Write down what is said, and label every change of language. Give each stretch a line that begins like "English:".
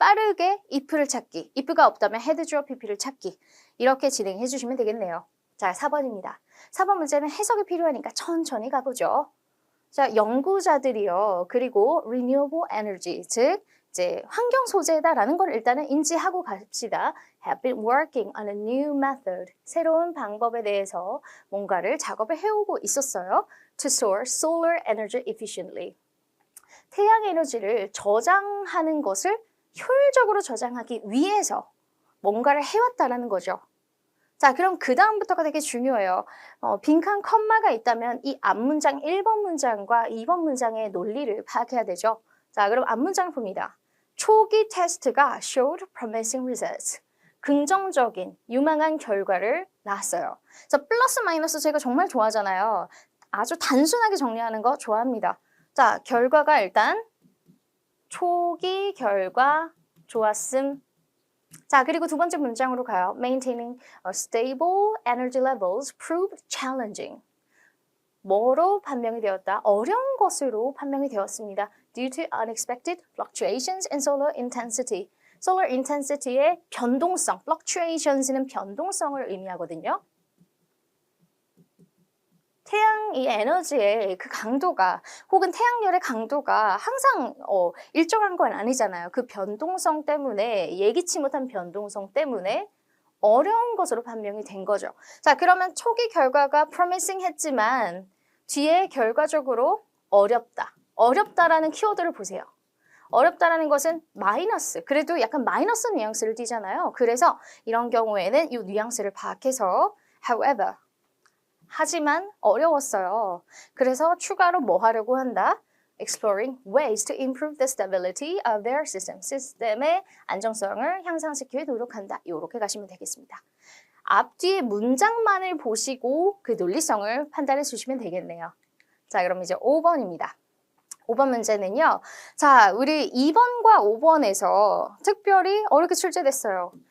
Korean: 빠르게 if를 찾기, if가 없다면 had 주어 pp를 찾기 이렇게 진행해 주시면 되겠네요. 자, 4번입니다. 4번 문제는 해석이 필요하니까 천천히 가보죠. 자, 연구자들이요. 그리고 renewable energy, 즉 이제 환경 소재다라는 걸 일단은 인지하고 갑시다.
English: Have been working on a new method.
Korean: 새로운 방법에 대해서 뭔가를 작업을 해오고 있었어요.
English: To store solar energy efficiently.
Korean: 태양 에너지를 저장하는 것을 효율적으로 저장하기 위해서 뭔가를 해왔다라는 거죠. 자, 그럼 그 다음부터가 되게 중요해요. 빈칸 컴마가 있다면 이 앞문장 1번 문장과 2번 문장의 논리를 파악해야 되죠. 자, 그럼 앞문장을 봅니다. 초기 테스트가
English: showed promising results.
Korean: 긍정적인, 유망한 결과를 낳았어요. 자, 플러스 마이너스 제가 정말 좋아하잖아요. 아주 단순하게 정리하는 거 좋아합니다. 자, 결과가 일단 초기 결과 좋았음. 자, 그리고 두 번째 문장으로 가요.
English: Maintaining stable energy levels proved challenging.
Korean: 뭐로 판명이 되었다? 어려운 것으로 판명이 되었습니다.
English: Due to unexpected fluctuations in solar intensity.
Korean: solar intensity의 변동성, fluctuations는 변동성을 의미하거든요. 태양의 에너지의 그 강도가 혹은 태양열의 강도가 항상 일정한 건 아니잖아요. 그 변동성 때문에 예기치 못한 변동성 때문에 어려운 것으로 판명이 된 거죠. 자, 그러면 초기 결과가 promising 했지만 뒤에 결과적으로 어렵다. 어렵다라는 키워드를 보세요. 어렵다라는 것은 마이너스, 그래도 약간 마이너스 뉘앙스를 띠잖아요. 그래서 이런 경우에는 이 뉘앙스를 파악해서 however, 하지만 어려웠어요. 그래서 추가로 뭐 하려고 한다?
English: Exploring ways to improve the stability of their system.
Korean: 시스템의 안정성을 향상시키기 노력한다. 이렇게 가시면 되겠습니다. 앞뒤의 문장만을 보시고 그 논리성을 판단해 주시면 되겠네요. 자, 그럼 이제 5번입니다. 5번 문제는요. 자, 우리 2번과 5번에서 특별히 어렵게 출제됐어요.